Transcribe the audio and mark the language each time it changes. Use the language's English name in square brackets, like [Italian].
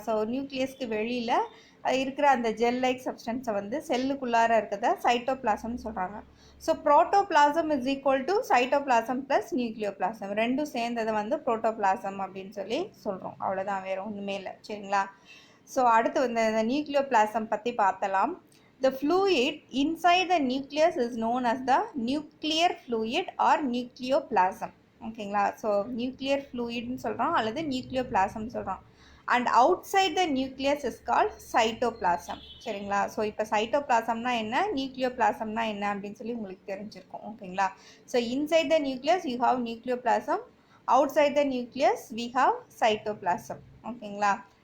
[Tamil] So நியூக்ளியஸ்க்கு வெளியில் இருக்கிற அந்த ஜெல் லைக் சப்ஸ்டன்ஸை வந்து செல்லுக்குள்ளார இருக்கிறத சைட்டோபிளாசம்னு சொல்கிறாங்க. [English] so protoplasm is equal to cytoplasm plus nucleoplasm, [Tamil] ரெண்டும் சேர்ந்ததை வந்து புரோட்டோபிளாசம் அப்படின்னு சொல்லி சொல்கிறோம். அவ்வளோதான், வேறு ஒன்றுமே இல்லை. சரிங்களா? ஸோ அடுத்து வந்து இந்த நியூக்ளியோபிளாசம் பற்றி பார்த்தலாம். [English] The fluid inside the nucleus is known as the nuclear fluid or nucleoplasm. [Tamil] ஓகேங்களா? ஸோ நியூக்ளியர் ஃப்ளூயிட்னு சொல்கிறோம் அல்லது நியூக்ளியோபிளாசம்னு சொல்கிறோம். [English] And outside the nucleus is called cytoplasm. [Tamil] சரிங்களா? ஸோ இப்போ சைட்டோபிளாசம்னா என்ன, நியூக்ளியோபிளாசம்னா என்ன அப்படின்னு சொல்லி உங்களுக்கு தெரிஞ்சிருக்கும். ஓகேங்களா? [English] So inside the nucleus you have nucleoplasm, outside the nucleus we have cytoplasm. [Tamil] ஓகேங்களா?